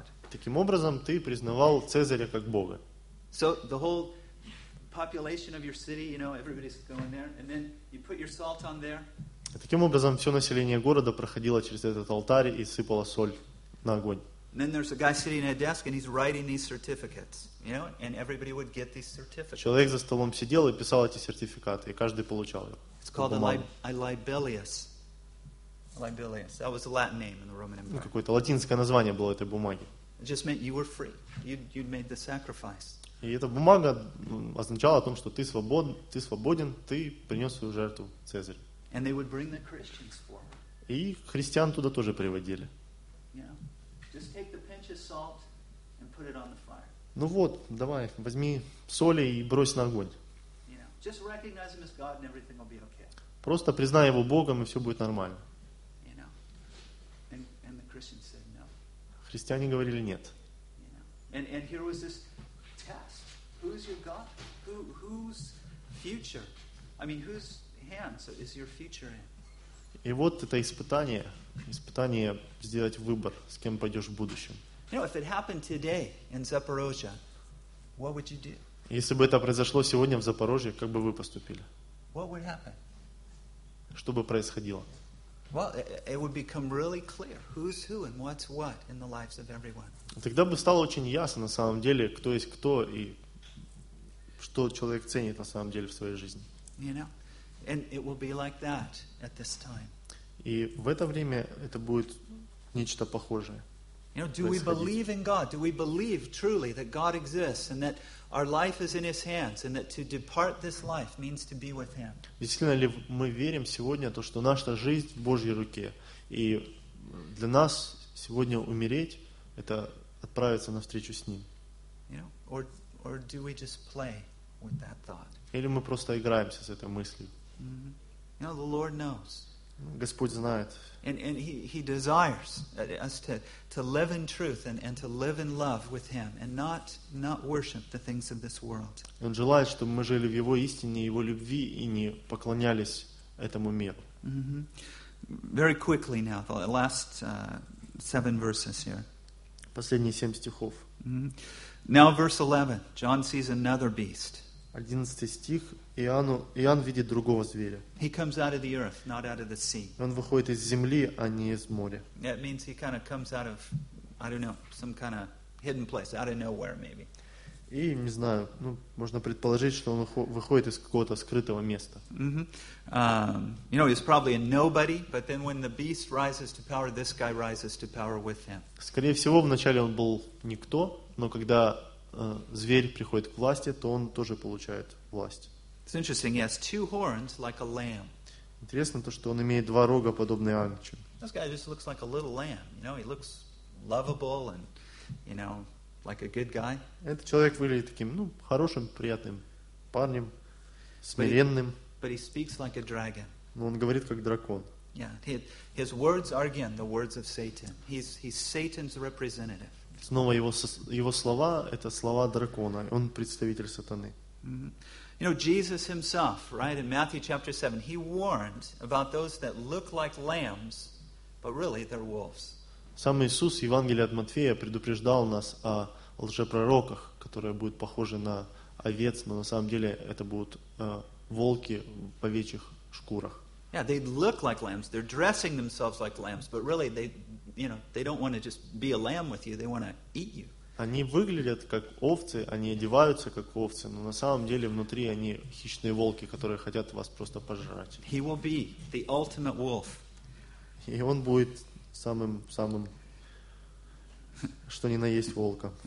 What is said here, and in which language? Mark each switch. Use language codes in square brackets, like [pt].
[ru] Таким образом, ты признавал Цезаря как Бога. [en] So the whole population of your city, you know, everybody's going there, and then you put your salt on there. [ru] И таким образом, все население города проходило через этот алтарь и сыпало соль на огонь. [en] And then there's a guy sitting at a desk, and he's writing these certificates, you know, and everybody would get these certificates. [ru] Человек за столом сидел и писал эти сертификаты, и каждый получал их. [en] It's called a libellius. Libellius. That was a Latin name in the Roman Empire. [ru] Ну, какое-то латинское название было этой бумаги. [en] It just meant you were free. You'd made the sacrifice. [ru] И эта бумага означала о том, что ты свободен, ты принес свою жертву Цезарю. [en] And they would bring the Christians forward. [ru] И христиан туда тоже приводили. [en] Just take the pinch of salt and put it on the fire. [ru] Ну вот, давай, возьми соли и брось на огонь. [en] You know, just recognize him as God and everything will be okay. [ru] Просто признай его Богом и все будет нормально. [en] You know, and the Christians said no. [ru] Христиане говорили нет. [en] You know, and here was this test. Who's your God? Whose future? I mean, whose hands is your future in? [ru] И вот это испытание. Испытание сделать выбор, с кем пойдешь в будущем. [en] You know, if it happened today in Zaporozhye, what would you do? [ru] Если бы это произошло сегодня в Запорожье, как бы вы поступили? [en] What would happen? [ru] Что бы происходило? [en] Well, it would become really clear who's who and what's what in the lives of everyone. [ru] Тогда бы стало очень ясно на самом деле, кто есть кто и что человек ценит на самом деле в своей жизни. [en] You know, and it will be like that at this time. [ru] И в это время это будет нечто похожее. [en] You know, do we believe in God? Do we believe truly that God exists and that our life is in His hands and that to depart this life means to be with Him? [ru] Действительно ли мы верим сегодня то, что наша жизнь в Божьей руке и для нас сегодня умереть это отправиться на встречу с Ним? [en] You know, or do we just play with that thought? [ru] Или мы просто играемся с этой мыслью? [en] Mm-hmm. You know, the Lord knows. [ru] Господь знает. [en] And he desires us to live in truth and to live in love with him and not worship the things of this world. [ru] Он желает, чтобы мы жили в его истине, его любви и не поклонялись этому миру. Mm-hmm. [en] Very quickly now, the last seven verses here. [ru] Последние семь стихов. [en] Now verse 11. John sees another beast. [ru] 11 стих. Иоанн видит другого зверя. [en] He comes out of the earth, not out of the sea. [ru] Он выходит из земли, а не из моря. [en] That means he kind of comes out of, I don't know, some kind of hidden place, out of nowhere maybe. [ru] И не знаю, ну, можно предположить, что он выходит из какого-то скрытого места. [en] You know, he's probably a nobody, but then when the beast rises to power, this guy rises to power with him. [ru] Скорее всего, вначале он был никто, но когда зверь приходит к власти, то он тоже получает власть. [en] It's interesting, he has two horns like a lamb. [ru] Интересно то, что он имеет два рога, подобные агнцу. [en] This guy just looks like a little lamb. You know, he looks lovable and, you know, like a good guy. [ru] Этот человек выглядит таким, ну, хорошим, приятным парнем, смиренным. [en] But he speaks like a dragon. [ru] Но он говорит как дракон. [en] Yeah, his words are again the words of Satan. He's Satan's representative. [ru] Снова его слова — это слова дракона. Он представитель сатаны. Mm-hmm. [en] You know, Jesus himself, right, in Matthew chapter 7, he warned about those that look like lambs, but really they're wolves. [ru] Сам Иисус в Евангелии от Матфея предупреждал нас о лжепророках, которые будут похожи на овец, но на самом деле это будут волки в овечьих шкурах. [en] Yeah, they look like lambs. They're dressing themselves like lambs, but really they... You know, they don't want to just be a lamb with you. They want to eat you. [ru] Они выглядят как овцы, они одеваются как овцы, но на самом деле внутри они хищные волки, которые хотят вас просто пожрать. [en] He will be the ultimate wolf. [ru] И он будет самым что ни на есть волком.